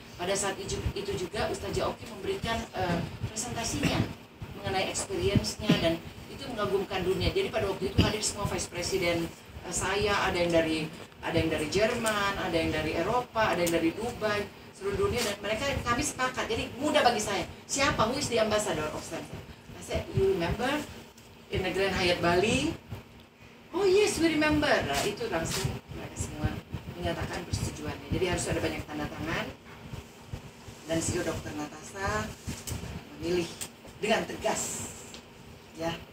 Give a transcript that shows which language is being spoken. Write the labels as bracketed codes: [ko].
[id] Pada saat itu juga Ustazah Oki memberikan presentasinya mengenai experience-nya, dan itu mengagumkan dunia. Jadi pada waktu itu hadir semua vice president saya, ada yang dari Jerman, ada yang dari Eropa, ada yang dari Dubai, seluruh dunia, dan mereka kami sepakat. Jadi mudah bagi saya, siapa [en] who is the ambassador of Stem Cell? I said, you remember in the Grand Hyatt Bali? Oh yes, we remember. [id] Nah, itu langsung mereka semua menyatakan persetujuannya. Jadi harus ada banyak tanda tangan, dan CEO Dr. Natasha memilih dengan tegas, ya.